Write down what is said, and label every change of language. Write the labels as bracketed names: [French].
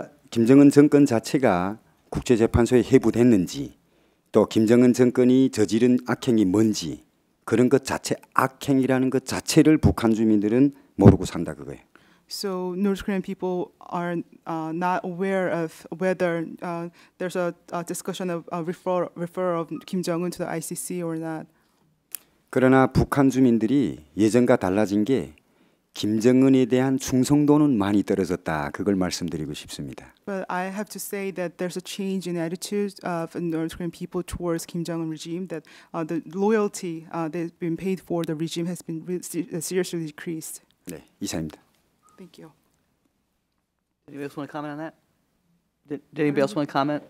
[Korean] 김정은 정권 자체가 국제재판소에 회부됐는지 또 김정은 정권이 저지른 악행이 뭔지 그런 것 자체 악행이라는 것 자체를 북한 주민들은 모르고 산다 그거예요. [English] So North Korean people are not aware of whether there's a discussion of referral of Kim Jong-un to the ICC or not. [Korean] 그러나 북한 주민들이 예전과 달라진 게 김정은에 대한 충성도는 많이 떨어졌다. 그걸 말씀드리고 싶습니다. [English] But I have to say that there's a change in attitude of North Korean people towards Kim Jong-un regime. That the loyalty that's been paid for the regime has been seriously decreased. [Korean] 네, 이상입니다. [English] Thank you. Anybody else want to comment on that? Did anybody else want to comment?